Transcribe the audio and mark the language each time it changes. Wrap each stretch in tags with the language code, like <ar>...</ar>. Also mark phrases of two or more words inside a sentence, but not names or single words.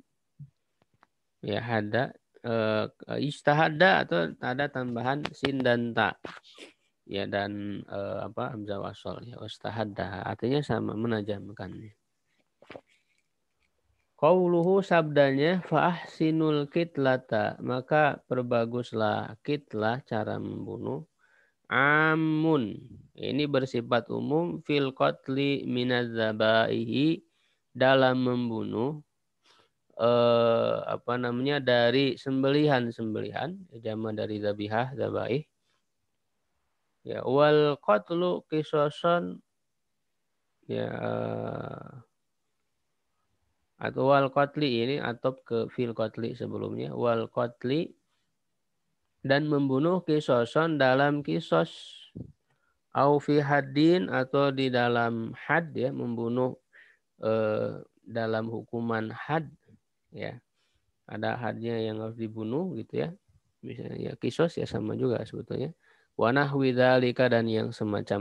<id>Ya, hadda, istahadda atau ada tambahan sin dan ta. Ya dan hamzah wasol ya, wastahadda artinya sama menajamkan. Qauluhu sabdanya</id> <ar>فأحسنوا القتلة,</ar> <id>maka perbaguslah kitlah cara membunuh. Amun ini bersifat umum</id> <ar>في القتل من الذبائح</ar> <id>dalam membunuh dari sembelihan jama dari zabihah zabaih. Ya</id> <ar>والقتل قصاصا</ar> <id>ya atau</id> <ar>والقتل</ar> <id>ini atau ke</id> <ar>في القتل</ar> <id>sebelumnya</id> <ar>والقتل</ar> <id>dan membunuh qisasan dalam qisas</id> <ar>أو في حد</ar> <id>atau di dalam had ya membunuh dalam hukuman had ya ada hadnya yang harus dibunuh gitu ya misalnya ya qisas ya sama juga sebetulnya</id> <ar>ونحو ذلك</ar> <id>dan yang semacam.</id>